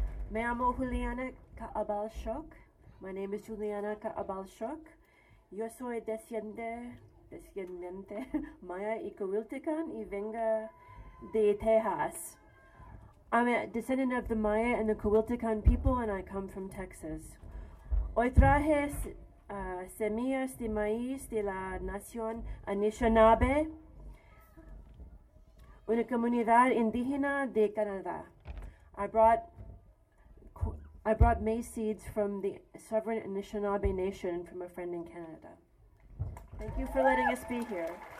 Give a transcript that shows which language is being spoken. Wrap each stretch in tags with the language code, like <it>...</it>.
<es>Me llamo Juliana Kaabalshok.</es> <en>My name is Juliana Kaabalshok.</en> <es>Yo soy descendiente maya y cuiltecan y venga de Texas.</es> <en>I'm a descendant of the Maya and the Cuiltecan people, and I come from Texas.</en> <es>Hoy traje semillas de maíz de la nación Anishinaabe, una comunidad indígena de Canadá.</es> <en>I brought maize seeds from the sovereign Anishinaabe nation from a friend in Canada. Thank you for letting us be here.</en>